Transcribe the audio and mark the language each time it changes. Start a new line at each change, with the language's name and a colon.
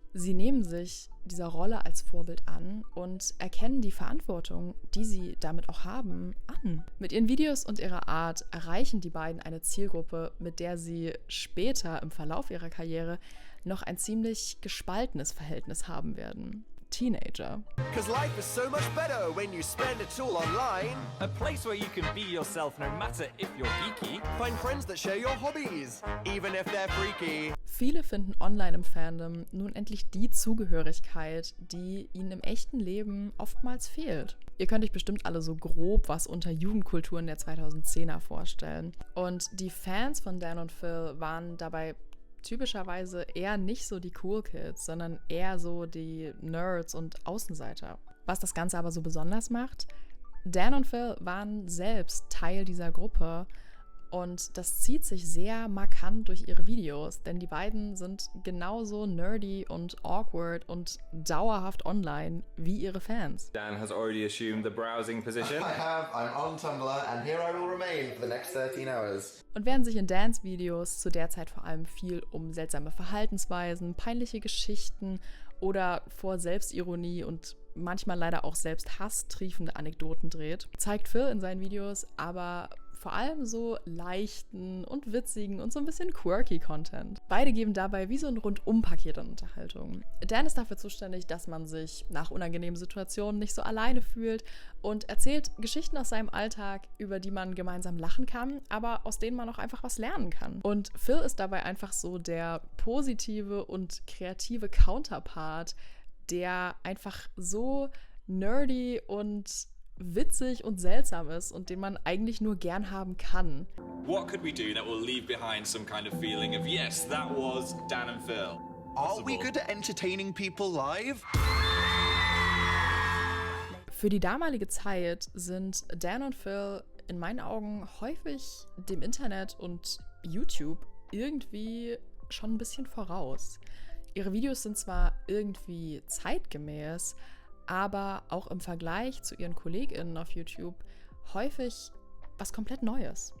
German: Sie nehmen sich dieser Rolle als Vorbild an und erkennen die Verantwortung, die sie damit auch haben, an. Mit ihren Videos und ihrer Art erreichen die beiden eine Zielgruppe, mit der sie später im Verlauf ihrer Karriere noch ein ziemlich gespaltenes Verhältnis haben werden. Teenager.
English: Because life is so much better when you spend it all online. A place where you can be yourself no matter if you're geeky. Find friends that share your hobbies, even if they're freaky.
German: Viele finden online im Fandom nun endlich die Zugehörigkeit, die ihnen im echten Leben oftmals fehlt. Ihr könnt euch bestimmt alle so grob was unter Jugendkulturen der 2010er vorstellen. Und die Fans von Dan und Phil waren dabei typischerweise eher nicht so die Cool Kids, sondern eher so die Nerds und Außenseiter. Was das Ganze aber so besonders macht, Dan und Phil waren selbst Teil dieser Gruppe und das zieht sich sehr markant durch ihre Videos, denn die beiden sind genauso nerdy und awkward und dauerhaft online wie ihre Fans.
English: Dan has already assumed the browsing position. I have. I'm on Tumblr and here I will remain for the next 13 hours.
German: Und während sich in Dans Videos zu der Zeit vor allem viel um seltsame Verhaltensweisen, peinliche Geschichten oder vor Selbstironie und manchmal leider auch Selbsthass triefende Anekdoten dreht, zeigt Phil in seinen Videos aber vor allem so leichten und witzigen und so ein bisschen quirky Content. Beide geben dabei wie so ein Rundum-Paket an Unterhaltung. Dan ist dafür zuständig, dass man sich nach unangenehmen Situationen nicht so alleine fühlt und erzählt Geschichten aus seinem Alltag, über die man gemeinsam lachen kann, aber aus denen man auch einfach was lernen kann. Und Phil ist dabei einfach so der positive und kreative Counterpart, der einfach so nerdy und witzig und seltsam ist und den man eigentlich nur gern haben kann.
English: What could we do that will leave behind some kind of feeling of yes, that was Dan and Phil? Are we good at entertaining people live?
German: Für die damalige Zeit sind Dan und Phil in meinen Augen häufig dem Internet und YouTube irgendwie schon ein bisschen voraus. Ihre Videos sind zwar irgendwie zeitgemäß, aber auch im Vergleich zu ihren KollegInnen auf YouTube häufig was komplett Neues.